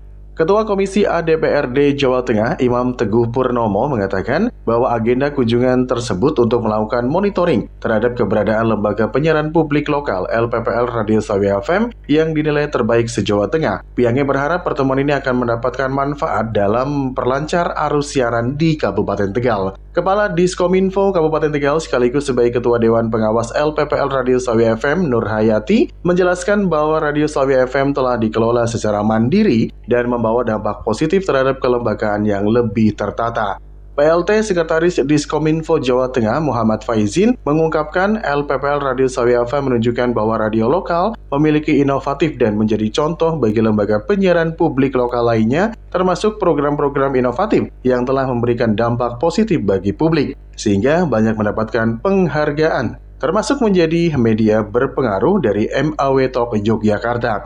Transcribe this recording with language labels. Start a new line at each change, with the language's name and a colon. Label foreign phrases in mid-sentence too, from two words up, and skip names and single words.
Indonesian: Ketua Komisi A DPRD Jawa Tengah, Imam Teguh Purnomo mengatakan bahwa agenda kunjungan tersebut untuk melakukan monitoring terhadap keberadaan Lembaga Penyiaran Publik Lokal LPPL Radio Slawi FM yang dinilai terbaik se-Jawa Tengah. Pihaknya berharap pertemuan ini akan mendapatkan manfaat dalam perlancar arus siaran di Kabupaten Tegal. Kepala Diskominfo Kabupaten Tegal sekaligus sebagai Ketua Dewan Pengawas LPPL Radio Slawi FM, Nur Hayati, menjelaskan bahwa Radio Slawi FM telah dikelola secara mandiri dan membawa dampak positif terhadap kelembagaan yang lebih tertata. PLT Sekretaris Diskominfo Jawa Tengah Muhammad Faizin mengungkapkan LPPL Radio Slawi FM menunjukkan bahwa radio lokal memiliki inovatif dan menjadi contoh bagi lembaga penyiaran publik lokal lainnya, termasuk program-program inovatif yang telah memberikan dampak positif bagi publik, sehingga banyak mendapatkan penghargaan, termasuk menjadi media berpengaruh dari MAW Top Yogyakarta.